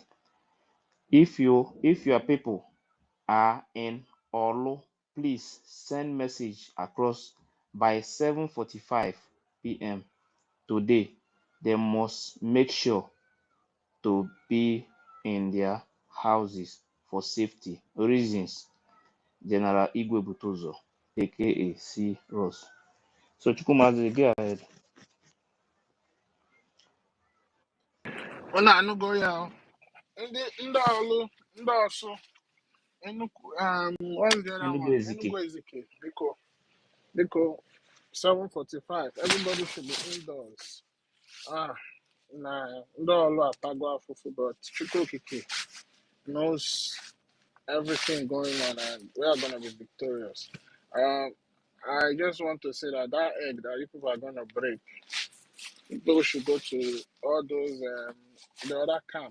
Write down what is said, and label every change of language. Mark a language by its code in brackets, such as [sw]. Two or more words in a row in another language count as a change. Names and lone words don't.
[en] If your people are in Olu, please send message across by 7:45 p.m. today. They must make sure to be in their houses for safety reasons. General Igwe Butozo, aka C. Ross. So Chukwumazi, go ahead. Oh, no, no go now. [ig] Ndị Olu, ndị Osu, [en] what's the other Enugu one? Ezike. Enugu Ezike. Biko, 7:45. Everybody should be indoors. Nah, no, but Chukwukike knows everything going on, and we are gonna be victorious. Um, I just want to say that that egg that you people are gonna break, people should go to all those the other camp.